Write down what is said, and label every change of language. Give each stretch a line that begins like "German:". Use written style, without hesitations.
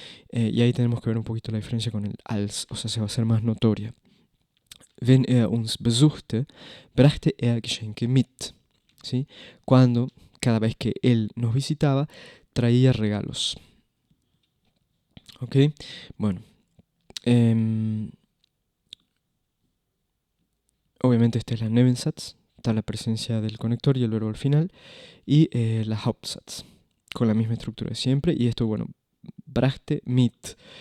Spanish: Y ahí tenemos que ver un poquito la diferencia con el als, o sea, se va a hacer más notoria.
German: wenn uns besuchte, brachte Geschenke mit.
Spanish: ¿Sí? Cada vez que él nos visitaba, traía regalos. ¿Ok? Bueno. Obviamente esta es la Nebensatz, está la presencia del conector y el verbo al final, y la Hauptsatz, con la misma estructura de siempre, y esto, bueno,
German: brachte mit.